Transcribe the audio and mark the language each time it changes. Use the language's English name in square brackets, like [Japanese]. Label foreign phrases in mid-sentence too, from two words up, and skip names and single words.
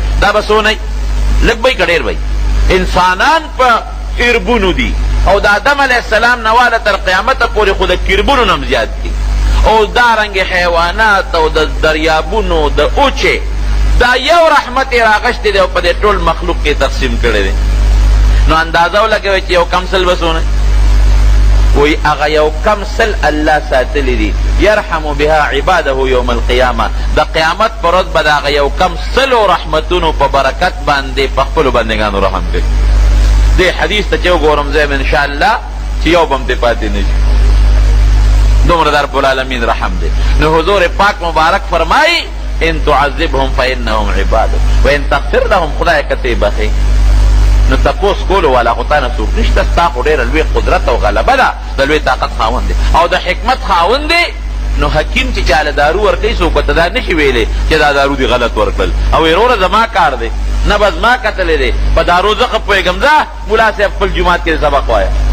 [Pashto] دا به څونه لږ به که ډېر به انسانان په اربونو دي، او د آدم [Arabic] علیه السلام [Pashto] نه واله تر قیامته پورې خو د کربونو نه هم زیات دي، او دارنګې حیوانات او د دریابونو د اوچې، دا یو رحمت یې راغشتی دی او په دې ټول مخلوق کې تقسیم کړی دی. نو اندازه ولګوئ چې یو کم سل به څونه وی اغا یو کم سل اللہ ساتلی دی [Arabic] یرحم بها عباده یوم القیامه. [Pashto] دا قیامت پر ورځ به د هغه یو کم سلو رحمتونو په برکت باندې په خپلو بندګانو رحم کوي. دې حدیث ته چې وګورم زه انشاءالله چې یو به هم دې پاتې نه شي، دومره د [Arabic] رب العالمین [Pashto] رحم دی. نو حضور پاک مبارک فرمایي [Arabic] ان تعذبهم فانهم عبادک وان تغفر لهم، [Pashto] خدای که ته بخې نو تپوس کولو والا خو تا نه څوک نشته، ستا خو ډېره لوی قدرت او غلبه ده، د لوی طاقت خاوند دی او د حکمت خاوند دی. نو حکیم چې چاله دارو ورکوي څوک ورته دا نشي ویلی چې دا دارو دي غلط ورکړل، او وروره زما کار دی نه به زما کتلی دی په دارو زه ښه پوهېږم، ځه ملا صاحب خپل جومات کې سبق وایه.